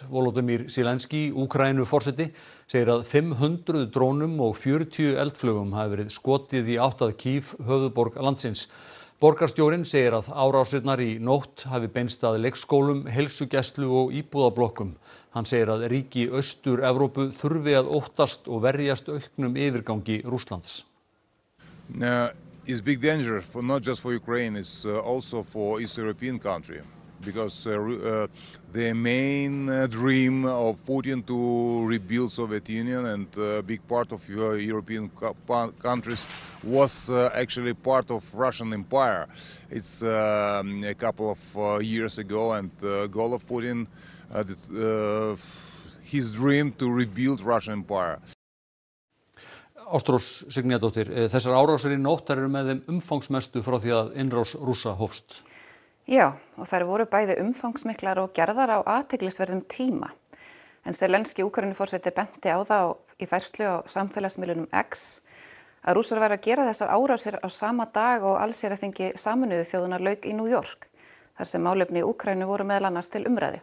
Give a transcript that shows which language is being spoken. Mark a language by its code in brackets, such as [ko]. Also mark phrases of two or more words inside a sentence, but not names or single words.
[is] Volodymyr Zelenský, Úkraínuforseti, segir að 500 drónum og 40 eldflaugum hafi verið skotið í átt að Kív, höfuðborg landsins. Borgarstjórinn segir að árásirnar í nótt hafi beinst að leikskólum, heilsugæslu og íbúðablokkum. Hann segir að ríki Austur-Evrópu þurfi að óttast og verjast auknum yfirgangi Rússlands. [en] It's big danger for not just for Ukraine, it's also for East European country, because the main dream of Putin to rebuild Soviet Union and a big part of European countries was actually part of Russian Empire. It's a couple of years ago, and the goal of Putin, his dream to rebuild Russian Empire. [is] Ástrós Signíadóttir, þessar árásir í nótt eru með þeim umfangsmestu frá því að innrás Rússa hófst. Já, og þær voru bæði umfangsmiklar og gerðar á athyglisverðum tíma. En Zelenský, Úkraínuforseti, benti á það í færslu á samfélagsmiðlunum X að Rússar væru að gera þessar árásir á sama dag og allsherjarþingi Sameinuðu þjóðanna lauk í New York, þar sem málefni Úkraínu voru meðal annars til umræðu.